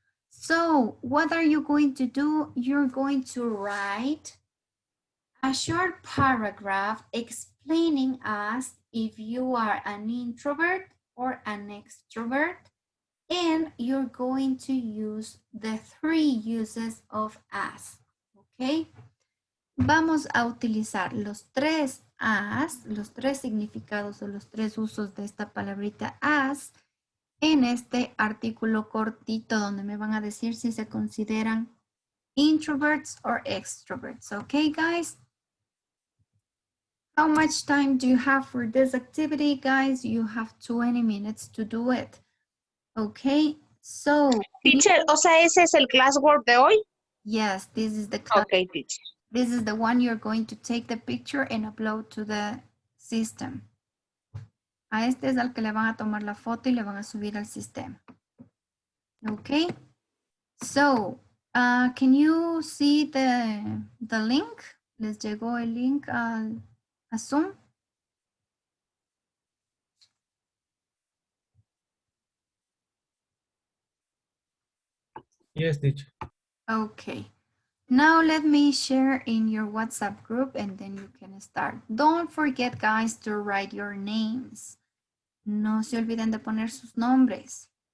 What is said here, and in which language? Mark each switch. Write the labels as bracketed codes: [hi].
[en] So what are you going to do? You're going to write a short paragraph explaining us if you are an introvert or an extrovert, and you're going to use the three uses of as, okay? [es] Vamos a utilizar los tres as, los tres significados o los tres usos de esta palabrita as en este artículo cortito donde me van a decir si se consideran [en] introverts or extroverts. Okay, guys? How much time do you have for this activity, guys? You have 20 minutes to do it. Okay, so... [es] Teacher, o sea, ¿ese es el classwork de hoy? [en] Yes, this is the class. Okay, teacher. This is the one you're going to take the picture and upload to the system. [es] A este es al que le van a tomar la foto y le van a subir al sistema. [en] Okay, so can you see the link? [es] ¿Les llegó el link a Zoom? [en] Yes, teacher. Okay. Now let me share in your WhatsApp group and then you can start. Don't forget, guys, to write your names. [es] No se olviden de poner sus nombres.